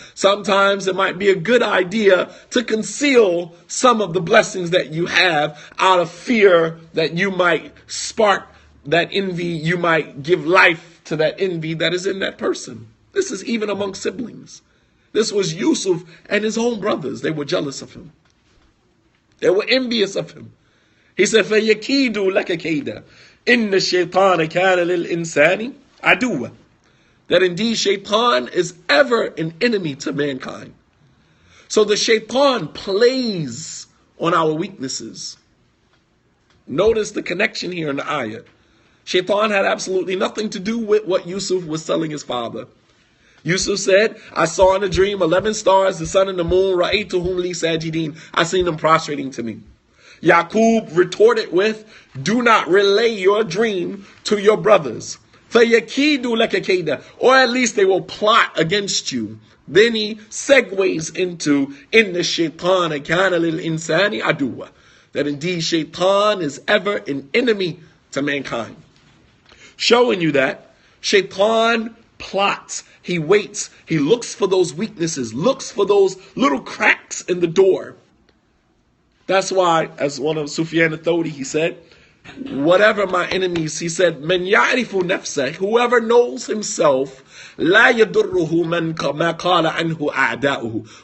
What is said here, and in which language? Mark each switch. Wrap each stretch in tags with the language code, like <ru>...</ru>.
<en>Sometimes it might be a good idea to conceal some of the blessings that you have out of fear that you might spark that envy, you might give life to that envy that is in that person. This is even among siblings. This was Yusuf and his own brothers. They were jealous of him. They were envious of him. He said,</en> <ar>فَيَكِيدُ لَكَ كَيْدًا إِنَّ الشَّيْطَانَ كَانَ لِلْإِنسَانِ عَدُوًّا.</ar> <en>That indeed shaitan is ever an enemy to mankind. So the shaitan plays on our weaknesses. Notice the connection here in the ayah. Shaitan had absolutely nothing to do with what Yusuf was telling his father. Yusuf said, I saw in a dream 11 stars, the sun and the moon,</en> <ar>ra'aytuhum li sajidin.</ar> <en>I seen them prostrating to me. Yaqub retorted with, do not relay your dream to your brothers.</en> <ar>فَيَكِيدُ لَكَ كَيْدًا.</ar> <en>Or at least they will plot against you. Then he segues into,</en> <ar>إِنَّ الشَّيْطَانَ كَانَ لِلْإِنسَانِ عَدُوًّا.</ar> <en>That indeed shaitan is ever an enemy to mankind. Showing you that shaitan plots. He waits. He looks for those weaknesses, looks for those little cracks in the door. That's why, as one of Sufyan al-Thawri, he said, whatever my enemies, he said,</en> <ar>"Man ya'rifu nafsah,"</ar> <en>whoever knows himself,</en> <ar>la yadurruhu man ma qala anhu a'da'uhu.</ar>